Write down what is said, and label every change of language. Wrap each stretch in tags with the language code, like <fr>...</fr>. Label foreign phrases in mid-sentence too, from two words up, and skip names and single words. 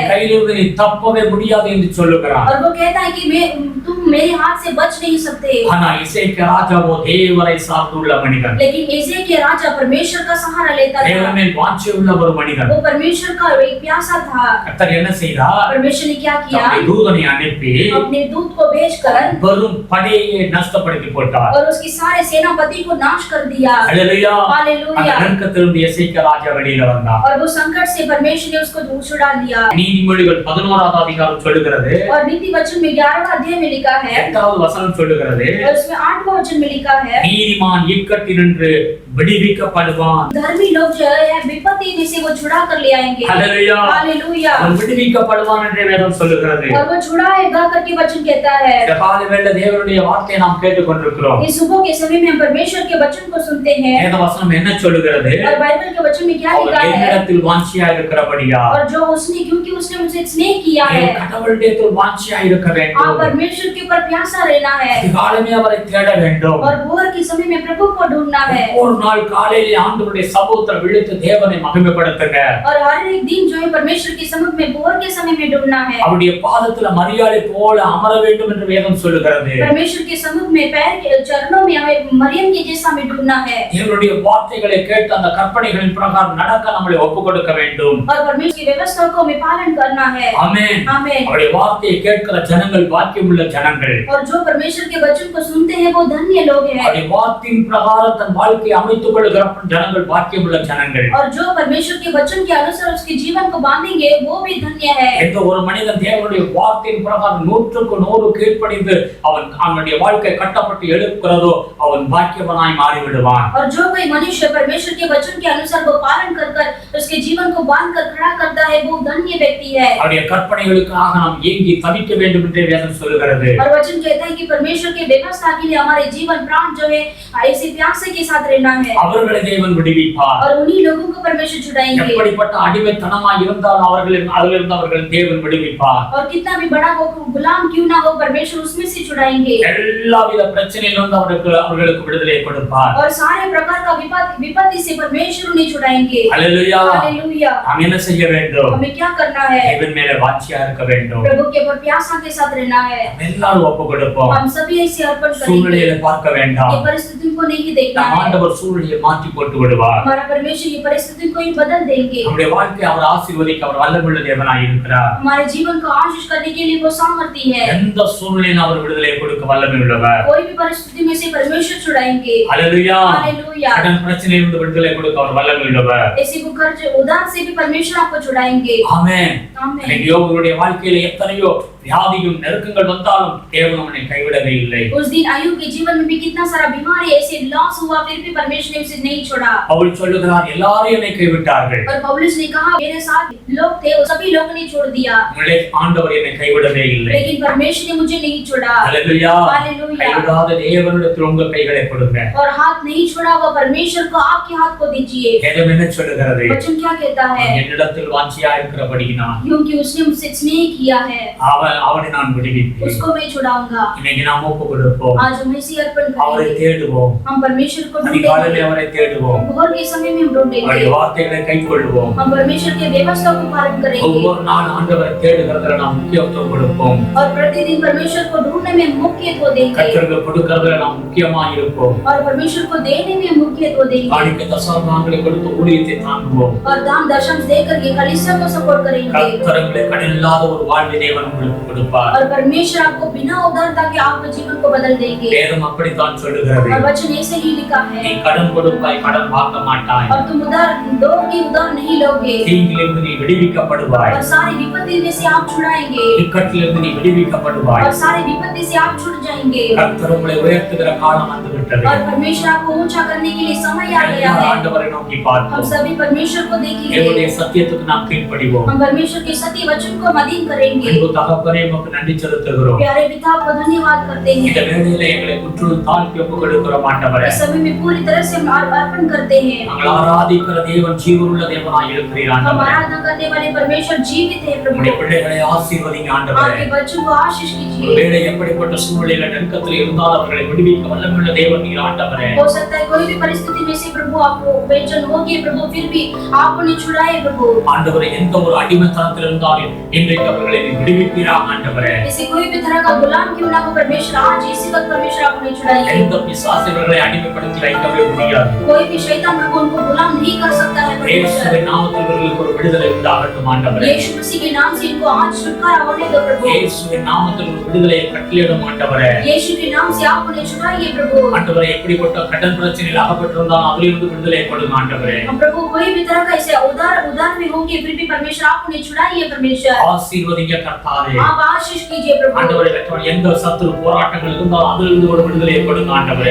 <ta>என் கையிலிருந்து நீ தப்பவே முடியாது என்று சொல்லுகிறான்.</ta> <hi>और वो कहता है कि तुम मेरे हाथ से बच नहीं सकते।</hi> <ta>ஆனா இசைக்கியா ராஜாவோ தேவனை சார்ந்துள்ள மனிதன்.</ta> <hi>लेकिन इज़ेकिया राजा परमेश्वर का सहारा लेता था।</hi> <ta>தேவன் மேல் வாஞ்சை உள்ள ஒரு மனிதன்.</ta> <hi>वो परमेश्वर का एक प्यासा था।</hi> <ta>கர்த்தர் என்ன செய்தார்?</ta> <hi>परमेश्वर ने क्या किया?</hi> <ta>தம்முடைய தூதனை அனுப்பி</ta> <hi>अपने दूत को भेजकर</hi> <ta>பெரும் படையை நஷ்டப்படுத்தி போட்டார்.</ta> <hi>और उसकी सारे सेनापति को नाश कर दिया।</hi> <ta>ஹல்லேலூயா.</ta> <hi>हालेलुया।</hi> <ta>அந்த நெருக்கத்திலிருந்து இசைக்கியா ராஜா வெளியில வந்தார்.</ta> <hi>और वो संकट से परमेश्वर ने उसको छुड़ा लिया।</hi> <ta>நீதிமொழிகள் 11வது அதிகாரம் சொல்லுகிறது,</ta> <hi>और नीति वचन में 11वां अध्याय में लिखा है,</hi> <ta>8வது வசனம் சொல்லுகிறது,</ta> <hi>और उसमें 8वां वचन में लिखा है,</hi> <ta>நீதிமான் இக்கட்டினின்று விடுவிக்கப்படுவான்.</ta> <hi>धर्मी लोग जो है विपत्ति में से वो छुड़ा कर ले आएंगे।</hi> <ta>ஹல்லேலூயா.</ta> <hi>हालेलुया।</hi> <ta>அவன் விடுவிக்கப்படுவான் என்று வேதம் சொல்லுகிறது.</ta> <hi>और वो छुड़ाएगा करके वचन कहता है।</hi> <ta>இந்த காலைவேளை தேவனுடைய வார்த்தையை நாம் கேட்டுக்கொண்டிருக்கிறோம்.</ta> <hi>इस सुबह के समय में हम परमेश्वर के वचन को सुनते हैं।</hi> <ta>வேத வசனம் என்ன சொல்லுகிறது?</ta> <hi>और बाइबल के वचन में क्या</hi> <ta>அவர்</ta> <hi>लिखा है?</hi> <ta>என்னிடத்தில் வாஞ்சியா இருக்கிறபடியா,</ta> <hi>और जो उसने क्योंकि उसने मुझसे स्नेह किया है,</hi> <ta>கடவுளிடத்தில் வாஞ்சியா இருக்க</ta> <hi>आप</hi> <ta>வேண்டும்.</ta> <hi>परमेश्वर के ऊपर प्यासा रहना है।</hi> <ta>அதிகாலமே அவரை தேட வேண்டும்.</ta> <hi>और भोर के समय में प्रभु को ढूंढना है।</hi> <ta>ஒரு நாள் காலையிலே ஆண்டவருடைய சமூகத்தில் விழுந்து தேவனை மகிமைப்படுத்துங்க.</ta> <hi>और हर एक दिन जो है परमेश्वर के समुख में भोर के समय में ढूंढना है।</hi> <ta>அவருடைய பாதத்துல மரியாதை போல அமர வேண்டும் என்று வேதம் சொல்லுகிறது.</ta> <hi>परमेश्वर के समुख में पैर के चरणों में हमें मरियम के जैसा हमें ढूंढना है।</hi> <ta>தேவனுடைய வார்த்தைகளை கேட்டு அந்த கற்பனைகளின் பிரகாரம் நடக்க நம்மளை ஒப்புக் கொடுக்க வேண்டும்.</ta> <hi>और परमेश्वर की व्यवस्था को हमें पालन करना है।</hi> <ta>ஆமென்.</ta> <hi>आमीन।</hi> <ta>அவருடைய வார்த்தையை கேட்கிற ஜனங்கள் பாக்கியமுள்ள ஜனங்கள்.</ta> <hi>और जो परमेश्वर के वचन को सुनते हैं वो धन्य लोग हैं।</hi> <ta>அவருடைய வார்த்தையின் பிரகாரம் தன் வாழ்க்கையை அமைத்துக் கொள்கிற ஜனங்கள் பாக்கியமுள்ள ஜனங்கள்.</ta> <hi>और जो परमेश्वर के वचन के अनुसार उसके जीवन को बांधेंगे वो भी धन्य है।</hi> <ta>எந்த ஒரு மனிதன் தேவனுடைய வார்த்தையின் பிரகாரம் 100க்கு 100 கீழ்ப்படிந்து அவனுடைய வாழ்க்கை கட்டப்பட்டு எழுப்புகிறதோ அவன் பாக்கியவனாய் மாறி விடுவான்.</ta> <hi>और जो कोई मनुष्य परमेश्वर के वचन के अनुसार वो पालन कर उसके जीवन को बांध कर खड़ा करता है वो धन्य व्यक्ति है।</hi> <ta>அவருடைய கற்பனைகளுக்காக நாம் ஏங்கி தவிக்க வேண்டும் என்று வேதம் சொல்லுகிறது.</ta> <hi>और वचन कहता है कि परमेश्वर के व्यवस्था के लिए हमारे जीवन प्राण जो है ऐसे प्यासे के साथ रहना है।</hi> <ta>அவர்களை தேவன் விடுவிப்பார்.</ta> <hi>और उन्हीं लोगों को परमेश्वर छुड़ाएंगे।</hi> <ta>எப்படிப்பட்ட அடிமைத்தனமாய் இருந்தாலும் அதிலிருந்து அவர்கள் தேவன் விடுவிப்பார்.</ta> <hi>और कितना भी बड़ा वो गुलाम क्यों ना हो परमेश्वर उसमें से छुड़ाएंगे।</hi> <ta>எல்லாவித பிரச்சனையிலிருந்து அவர்களுக்கு விடுதலை கொடுப்பார்.</ta> <hi>और सारे प्रकार का विपत्ति से परमेश्वर उन्हें छुड़ाएंगे।</hi> <ta>हालेलुया.</ta> <hi>हालेलुया।</hi> <ta>हम என்ன செய்ய வேண்டும்?</ta> <hi>हमें क्या करना है?</hi> <ta>தேவன் மேலே வாஞ்சியா இருக்க வேண்டும்.</ta> <hi>प्रभु के ऊपर प्यासा के साथ रहना है।</hi> <ta>எல்லாரும் ஒப்புக் கொடுப்போம்.</ta> <hi>हम सभी ऐसे अर्पण करेंगे।</hi> <ta>சூழ்நிலையை பார்க்க வேண்டாம்.</ta> <hi>ये परिस्थितियों को नहीं देखना है।</hi> <ta>ஆண்டவர் சூழ்நிலையை மாற்றி போட்டு விடுவார்.</ta> <hi>हमारा परमेश्वर ये परिस्थिति को ही बदल देंगे।</hi> <ta>நம்முடைய வாழ்க்கையை அவர் ஆசீர்வதிக்க அவர் வல்லமையுள்ள தேவனாய் இருக்கிறார்.</ta> <hi>हमारे जीवन को आशीष करने के लिए वो सामर्थ्य है।</hi> <ta>எந்த சூழ்நிலையிலும் அவர் விடுதலை கொடுக்க வல்லமை உள்ளவர்.</ta> <hi>कोई भी परिस्थिति में से परमेश्वर छुड़ाएंगे।</hi> <ta>हालेलुया.</ta> <hi>हालेलुया।</hi> <ta>கடன் பிரச்சனையிலிருந்து விடுதலை கொடுக்க அவர் வல்லமை உள்ளவர்.</ta> <hi>ऐसी कर्ज उधार से भी परमेश्वर आपको छुड़ाएंगे।</hi> <ta>ஆமென்.</ta> <hi>आमीन।</hi> <ta>யோபுடைய வாழ்க்கையில எத்தனையோ வியாதியும் நெருக்கங்கள் வந்தாலும் தேவன் அவனை கைவிடவே இல்லை.</ta> <hi>उस दिन अय्यूब के जीवन में भी कितना सारा बीमारी ऐसे लॉस हुआ फिर भी परमेश्वर ने उसे नहीं छोड़ा।</hi> <ta>பவுல் சொல்லுகிறார், எல்லாரும் என்னை கைவிட்டார்கள்.</ta> <hi>और पौलुस ने कहा मेरे साथ लोग थे वो सभी लोगों ने छोड़ दिया,</hi> <ta>உங்களை ஆண்டவர் என்னை கைவிடவே இல்லை.</ta> <hi>लेकिन परमेश्वर ने मुझे नहीं छोड़ा।</hi> <ta>ஹல்லேலூயா.</ta> <hi>हालेलुया।</hi> <ta>கைவிடாத தேவனிடத்தில் உங்கள் கைகளை கொடுங்க.</ta> <hi>और हाथ नहीं छोड़ा वो परमेश्वर को आपके हाथ को दीजिए।</hi> <ta>வேதம் என்ன சொல்லுகிறது?</ta> <hi>वचन क्या कहता है?</hi> <ta>என்னிடத்தில் வாஞ்சியா இருக்கிறபடியினால்</ta> <hi>क्योंकि उसने मुझसे स्नेह किया है</hi> <ta>அவனை நான் விடுவிப்பேன்.</ta> <hi>उसको मैं छुड़ाऊंगा।</hi> <ta>இன்னைக்கு நாம் ஒப்புக் கொடுப்போம்.</ta> <hi>आज हम इसी अर्पण</hi> <ta>அவரை</ta> <hi>करेंगे।</hi> <ta>தேடுவோம்.</ta> <hi>हम परमेश्वर को</hi> <ta>அதிகாலையிலே</ta> <hi>ढूंढेंगे।</hi> <ta>அவரை தேடுவோம்.</ta> <hi>भोर के समय में हम ढूंढेंगे।</hi> <ta>அவருடைய வார்த்தைகளை கைக்கொள்வோம்.</ta> <hi>हम परमेश्वर के व्यवस्था को पालन करेंगे।</hi> <ta>ஒவ்வொரு நாள் ஆண்டவரை தேடுகிறதுல நாம் முக்கியத்துவம் கொடுப்போம்.</ta> <hi>और प्रतिदिन परमेश्वर को ढूंढने में मुख्यत्व देंगे।</hi> <ta>கர்த்தருக்கு கொடுக்கிறதுல நாம் முக்கியமா இருப்போம்.</ta> <hi>और परमेश्वर को देने में मुख्यत्व देंगे।</hi> <ta>காணிக்கை தசமபாகங்களை கொடுத்து ஊழியத்தை தாங்குவோம்.</ta> <hi>और दान दशम देकर के कलीसिया को सपोर्ट करेंगे।</hi> <ta>கர்த்தரங்களை கடனில்லாத ஒரு வாழ்வை தேவன் உங்களுக்கு கொடுப்பார்.</ta> <hi>और परमेश्वर आपको बिना उधारता के आपके जीवन को बदल देंगे।</hi> <ta>வேதம் அப்படித்தான் சொல்லுகிறது.</ta> <hi>और वचन ऐसे ही लिखा है।</hi> <ta>நீ கடன் கொடுப்பாய், கடன் வாங்க மாட்டாய்.</ta> <hi>और तुम उधार दोगे उधार नहीं लोगे।</hi> <ta>தீங்கிலிருந்து நீ விடுவிக்கப்படுவாய்.</ta> <hi>और सारी विपत्ति में से आप छुड़ाएंगे।</hi> <ta>இக்கட்டிலிருந்து நீ விடுவிக்கப்படுவாய்.</ta> <hi>और सारी विपत्ति से आप छुट जाएंगे।</hi> <ta>கர்த்தர் உங்களை உயர்த்துகிற காலம் வந்து விட்டது.</ta> <hi>और परमेश्वर आपको ऊंचा करने के लिए समय आ गया है।</hi> <ta>ஆண்டவரை நோக்கி</ta> <hi>हम</hi> <ta>பார்ப்போம்.</ta> <hi>सभी परमेश्वर को देखेंगे।</hi> <ta>தேவனுடைய சத்தியத்துக்கு நாம் கீழ்ப்படிவோம்.</ta> <hi>हम परमेश्वर के सत्य वचन को अधीन करेंगे।</hi> <ta>அன்பு தகப்பனே, தகப்பனே உமக்கு நன்றி செலுத்துகிறோம்.</ta> <hi>प्यारे पिता आपको धन्यवाद करते</hi> <ta>இந்த</ta> <hi>हैं।</hi> <ta>வேளையில எங்களை முற்றிலும் தாழ்த்தி ஒப்புக் கொடுக்கிறோம் ஆண்டவரே.</ta> <hi>इस समय में पूरी तरह से हम अर्पण करते हैं।</hi> <ta>நாங்கள் ஆராதிக்கிற தேவன் ஜீவனுள்ள தேவனாய் இருக்கிறீர்</ta> <hi>हम</hi> <ta>ஆண்டவரே.</ta> <hi>आराधना करने वाले परमेश्वर जीवित है प्रभु।</hi> <ta>உம்முடைய பிள்ளைகளை ஆசீர்வதிங்க ஆண்டவரே.</ta> <hi>आपके बच्चों को आशीष कीजिए।</hi> <ta>ஒருவேளை எப்படிப்பட்ட சூழ்நிலையில நெருக்கத்தில் இருந்தால் அவர்களை விடுவிக்க வல்லமையுள்ள தேவன் நீர் ஆண்டவரே.</ta> <hi>हो सकता है कोई भी परिस्थिति में से प्रभु आपको बेचैन होगी प्रभु, फिर भी आप उन्हें छुड़ाए प्रभु।</hi> <ta>ஆண்டவரே எந்த ஒரு அடிமைத்தனத்தில் இருந்தாலும் இன்றைக்கு அவர்களை நீர் விடுவிப்பீராக ஆண்டவரே.</ta> <hi>किसी कोई भी तरह का गुलाम क्यों ना हो परमेश्वर, आज इसी वक्त परमेश्वर आप उन्हें छुड़ाइए।</hi> <ta>எந்த பிசாசுகளை அடிமைப்படுத்தி வைக்கவே முடியாது.</ta> <hi>कोई भी शैतान प्रभु उनको गुलाम नहीं कर सकता है परमेश्वर।</hi> <ta>இயேசுவின் நாமத்தில் இவர்களுக்கு ஒரு விடுதலை உண்டாகட்டும் ஆண்டவரே.</ta> <hi>यीशु मसीह के नाम से इनको आज छुटकारा होने दो प्रभु।</hi> <ta>இயேசுவின் நாமத்தில் ஒரு விடுதலையை கட்டளையிடும் ஆண்டவரே.</ta> <hi>यीशु के नाम से आप उन्हें छुड़ाइए प्रभु।</hi> <ta>ஆண்டவரே எப்படிப்பட்ட கடன் பிரச்சனையில் அகப்பட்டிருந்தாலும் அதிலிருந்து விடுதலை கொடுங்க ஆண்டவரே.</ta> <hi>प्रभु कोई भी तरह का ऐसे उदार में होंगे फिर भी परमेश्वर आप उन्हें छुड़ाइए परमेश्वर।</hi> <ta>ஆசீர்வதிங்க கர்த்தாவே.</ta> <hi>आप आशीष कीजिए प्रभु।</hi> <ta>ஆண்டவரே எந்த சத்துரு போராட்டங்கள் இருந்தாலும் அதிலிருந்து ஒரு விடுதலையை கொடுங்க ஆண்டவரே.</ta>